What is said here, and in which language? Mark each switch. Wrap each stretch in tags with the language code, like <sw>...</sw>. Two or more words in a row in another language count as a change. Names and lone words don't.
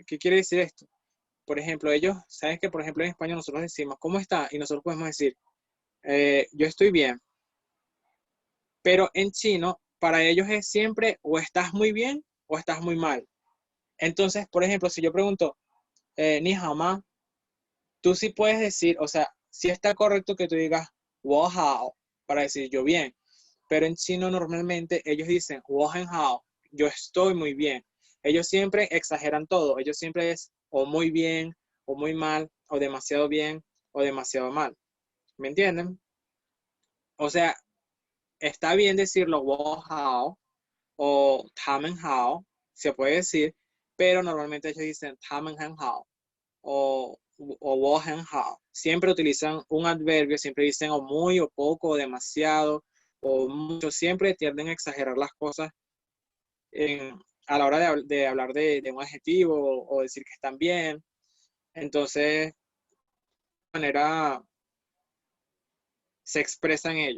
<es>¿Qué quiere decir esto? Por ejemplo, ellos, ¿saben que por ejemplo en español nosotros decimos, ¿cómo está? Y nosotros podemos decir, yo estoy bien. Pero en chino, para ellos es siempre o estás muy bien o estás muy mal. Entonces, por ejemplo, si yo pregunto,</es> <zh>你好吗,</zh> <es>tú sí puedes decir, o sea, sí está correcto que tú digas,</es> <zh>我好,</zh> <es>para decir yo bien. Pero en chino normalmente ellos dicen,</es> <zh>我很好,</zh> <es>yo estoy muy bien. Ellos siempre exageran todo. Ellos siempre es o muy bien, o muy mal, o demasiado bien, o demasiado mal. ¿Me entienden? O sea, está bien decirlo</es> <zh>我好</zh> <es>o</es> <zh>他们好,</zh> <es>se puede decir, pero normalmente ellos dicen</es> <zh>他们很好</zh> <es>o</es> <zh>我很好.</zh> <es>Siempre utilizan un adverbio, siempre dicen o muy, o poco, o demasiado, o mucho. Siempre tienden a exagerar las cosas a la hora de hablar de un adjetivo o decir que están bien. Entonces, manera se expresan ellos.</es>